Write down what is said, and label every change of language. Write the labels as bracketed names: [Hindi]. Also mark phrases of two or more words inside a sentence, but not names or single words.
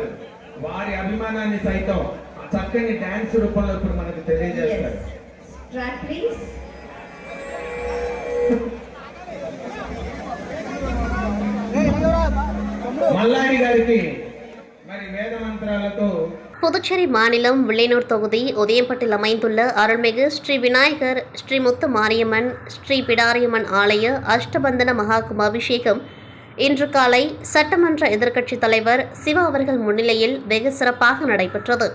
[Telugu] వారి అభిమానాన్ని సైతం చక్కని డాన్స్ రూపంలో ఇప్పుడు మనకు తెలియజేస్తారు. [English] Track please. [Telugu] మల్లాడి గారికి మరి వేద మంత్రాలతో [Tamil] புதுச்சேரி மாநிலம் வில்லியனூர் தொகுதி உதயம்பட்டில் அமைந்துள்ள அருள்மிகு ஸ்ரீ விநாயகர், ஸ்ரீ முத்து மாரியம்மன், ஸ்ரீ பிடாரியம்மன் ஆலய அஷ்டபந்தன மகா கும்பாபிஷேகம் இன்று காலை சட்டமன்ற எதிர்க்கட்சித் தலைவர் சிவா அவர்கள் முன்னிலையில் வெகு சிறப்பாக நடைபெற்றது.